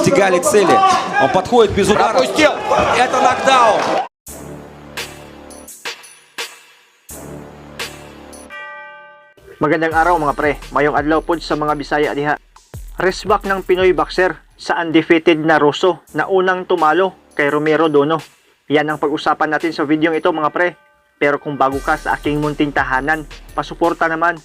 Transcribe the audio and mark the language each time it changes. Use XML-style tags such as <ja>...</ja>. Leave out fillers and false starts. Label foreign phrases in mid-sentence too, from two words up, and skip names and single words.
<ru>достигали цели. Он подходит без удара. Пропустил. Это нокдаун.</ru> <tl>Magandang araw mga pre,</tl> <ceb>mayong adlaw pod sa mga Bisaya diha.</ceb> <tl>Resback ng Pinoy boxer sa undefeated na Russo na unang tumalo kay Romero Dono. Yan ang pag-usapan natin sa video ito mga pre. Pero kung bago ka sa aking munting tahanan, pasuporta naman.</tl>